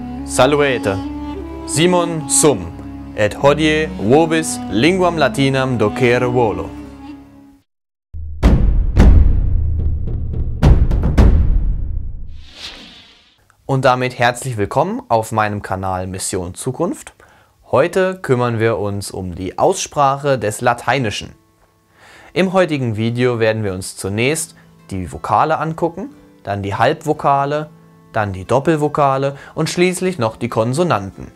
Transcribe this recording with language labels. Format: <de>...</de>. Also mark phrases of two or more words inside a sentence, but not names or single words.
<la>Salvete, Simon sum, et hodie vobis linguam latinam docere volo.</la> <de>Und damit herzlich willkommen auf meinem Kanal Mission Zukunft. Heute kümmern wir uns um die Aussprache des Lateinischen. Im heutigen Video werden wir uns zunächst die Vokale angucken, dann die Halbvokale, dann die Doppelvokale und schließlich noch die Konsonanten.</de>